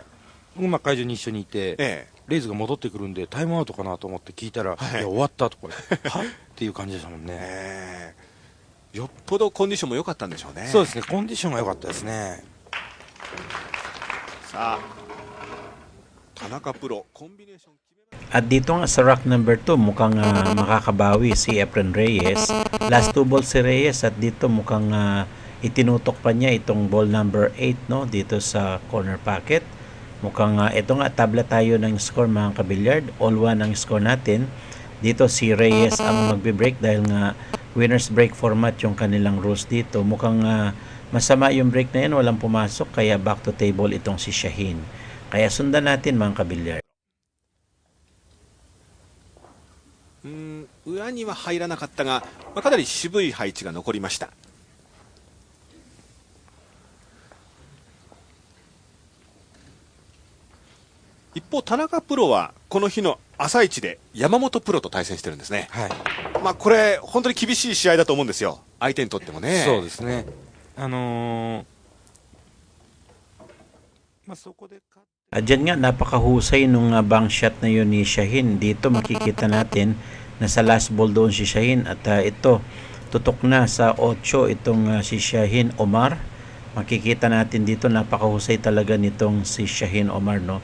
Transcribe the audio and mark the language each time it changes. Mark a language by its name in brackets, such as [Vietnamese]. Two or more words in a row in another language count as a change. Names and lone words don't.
[Japanese] 僕会場に一緒にいて、レイズが戻ってくるんでタイムアウトかなと思って聞いたら、いや終わったとかはっていう感じでしたもんね。よっぽどコンディションも良かったんでしょうね。そうですね、コンディションが良かったですね。さあ、田中プロコンビネーション決めました。 [Filipino] At dito nga sa [English] rack number [Filipino] 2 mukhang makakabawi si Efren Reyes. [English] Last 2 balls [Filipino] si Reyes at dito mukhang itinutok pa niya itong [English] ball number [Filipino] 8 dito sa [English] corner pocket. [Filipino] Mukhang ito nga tabla tayo ng score mga kabilyard. All 1 ang score natin. Dito si Reyes ang magbe-break dahil nga [English] winner's break format [Filipino] yung kanilang rules dito. Mukhang masama yung break na yan, walang pumasok, kaya [English] back to table [Filipino] itong si Shaheen. Kaya sundan natin mga kabilyard. [Japanese] 裏には入らなかったが、かなり渋い配置が残りました。一方、田中プロはこの日の朝一で山本プロと対戦してるんですね。はい。これ本当に厳しい試合だと思うんですよ、相手にとってもね。そうですね。そこで [Filipino] Diyan nga napakahusay nung [English] bank shot [Filipino] na yun ni Shaheen. Dito makikita natin na sa [English] last ball [Filipino] doon si Shaheen at ito tutok na sa 8 itong si Shaheen Omar. Makikita natin dito, napakahusay talaga nitong si Shaheen Omar, no?